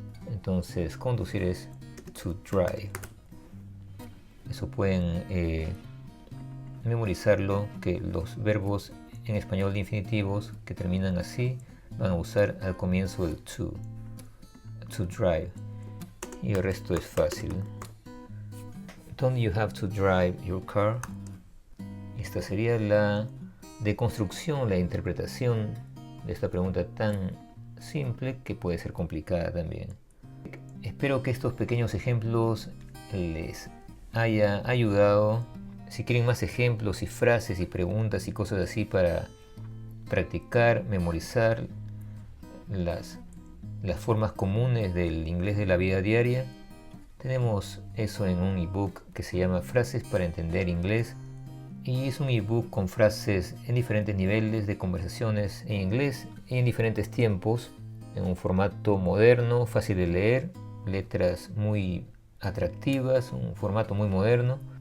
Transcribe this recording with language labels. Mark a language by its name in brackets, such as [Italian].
[Spanish] Entonces conducir es to drive. Eso pueden memorizarlo, que los verbos en español de infinitivos que terminan así van a usar al comienzo el to drive. Y el resto es fácil. [English] Don't you have to drive your car? [Spanish] Esta sería la deconstrucción, la interpretación de esta pregunta tan simple que puede ser complicada también. Espero que estos pequeños ejemplos les haya ayudado. Si quieren más ejemplos y frases y preguntas y cosas así para practicar, memorizar las formas comunes del inglés de la vida diaria, tenemos eso en un ebook que se llama Frases para entender inglés, y es un ebook con frases en diferentes niveles de conversaciones en inglés y en diferentes tiempos, en un formato moderno, fácil de leer, letras muy atractivas, un formato muy moderno.